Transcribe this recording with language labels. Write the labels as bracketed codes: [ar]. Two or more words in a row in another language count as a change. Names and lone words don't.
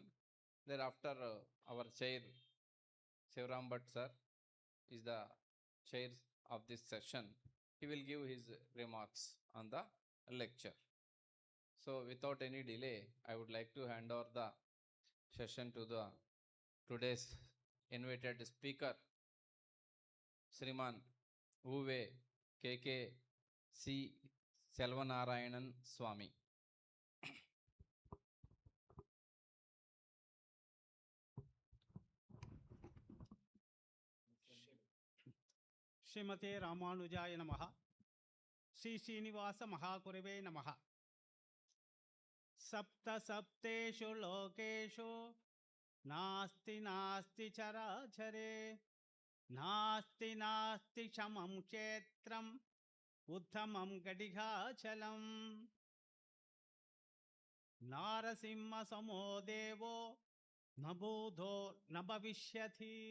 [en] Thereafter, our chair, Shivram Bhatt sir, is the chair of this session. He will give his remarks on the lecture. So without any delay, I would like to hand over the session to the today's invited speaker, Sriman Uve KK C. Selvanarayanan Swami. [sa] श्रीमते रामानुजाय नमः. श्री श्रीनिवास महागुरवे नमः. सप्त सप्तेषु लोकेषु नास्ति नास्ति चराचरे नास्ति नास्ति समं क्षेत्रं उत्तमं घटिकाचलम् नारसिंह समो देवो न भूतो न भविष्यति.